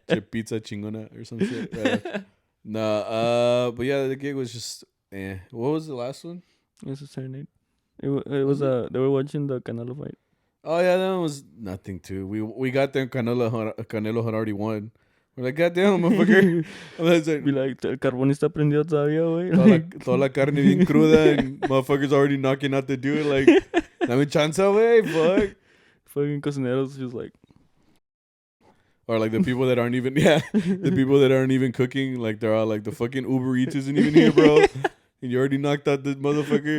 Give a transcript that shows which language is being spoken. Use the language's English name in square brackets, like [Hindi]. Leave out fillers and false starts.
[English] Che pizza chingona or some shit. Right. Nah, but yeah, the gig was just, What was the last one? It was a serenade. It was they were watching the Canelo fight. Oh yeah, that one was nothing too. We got there and Canelo had already won. We're like, goddamn, motherfucker. I was like, Be like, [Spanish] el carbón está prendido todavía, güey. toda la carne bien cruda [English] and motherfuckers already knocking out the dude. Like, [Spanish] dame chance, [English] way, fuck. Fucking cocineros just like, Or like the people that aren't even, the people that aren't even cooking. Like they're all like, the fucking Uber Eats isn't even here, bro. And you already knocked out this motherfucker.